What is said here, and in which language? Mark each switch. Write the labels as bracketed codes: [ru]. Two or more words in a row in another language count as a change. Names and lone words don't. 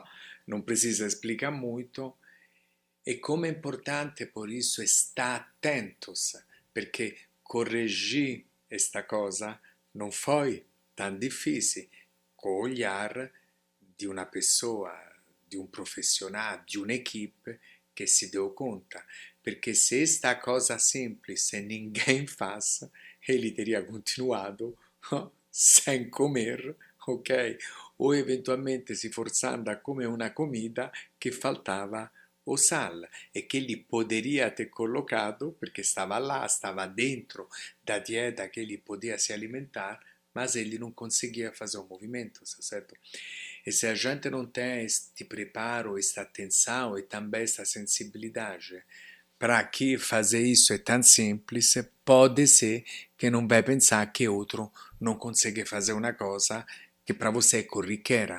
[pt] Não precisa explicar muito. E como é importante, por isso, estar atentos, porque corrigir esta cosa não foi tão difícil com o olhar de uma pessoa, de um profissional, de uma equipe que se deu conta. Perché se esta cosa semplice ninguém faz, ele teria continuado sem comer, ok? Ou eventualmente se forzando a comer una comida che faltava o sal e che ele poderia ter colocado, [it] perché stava là, stava [pt] dentro da dieta che ele podia se alimentar, mas ele não conseguia fazer o movimento, certo? E se a gente não tem este preparo, esta atenção e também esta sensibilidade para que fazer isso é tão simples, pode ser que não vai pensar que outro não consegue fazer uma coisa que para você é corriqueira.